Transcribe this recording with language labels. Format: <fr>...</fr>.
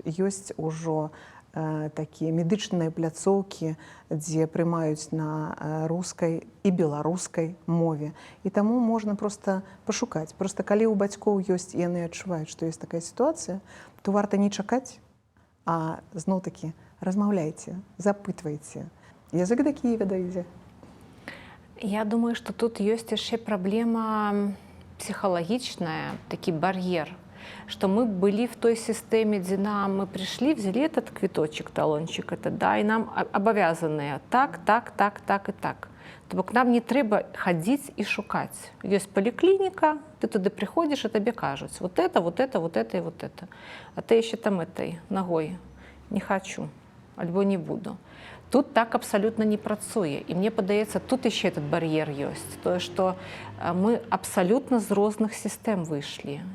<be>Ёсць ужо такія медычныя пляцоўкі, дзе прымаюць на рускай і беларускай мове. І таму можна проста пашукаць. Проста калі ў бацькоў ёсць, і яны адчуваюць, што ёсць такая сітуацыя, то варта не чакаць, а зноў-такі размаўляйце, запытвайце. Язык да Кіева дайдзе.</be> <ru>Я думаю, што тут ёсць яшчэ праблема псіхалагічная, такі бар'ер, что мы были в той системе, где мы пришли, взяли этот квиточек, талончик, этот, да, и нам обовязанные так, так, так, так и так. То бок нам не трэба ходить и шукать. Есть поликлиника, ты туда приходишь, и тебе кажут, вот это, вот это, вот это и вот это. А ты еще там этой ногой не хочу, альбо не буду.</ru> <be>Тут так абсолютно не працуе. І мне падаецца, тут яшчэ этот бар'ер ёсць. Тое, што мы абсалютна з розных сістэм выйшлі.</be>